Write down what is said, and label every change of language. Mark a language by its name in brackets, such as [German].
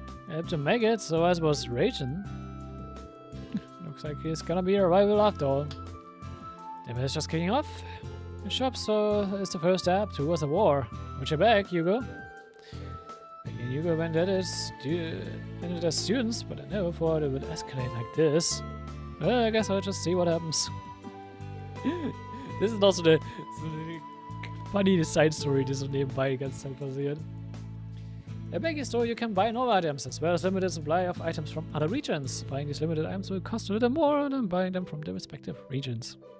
[English] I had to make it, so I was raging. Looks like he's gonna be a rival after all. The match is just kicking off. The shop is the first step towards the war. Watch your back, Hugo. Becky and Hugo went at it as students, but I never thought it would escalate like this. Well, I guess I'll just see what happens. [German] Das ist noch so eine [English] funny side story, [German] die so nebenbei die ganze Zeit passiert. [English] At Becky's store you can buy no items, as well as limited supply of items from other regions. Buying these limited items will cost a little more than buying them from the respective regions.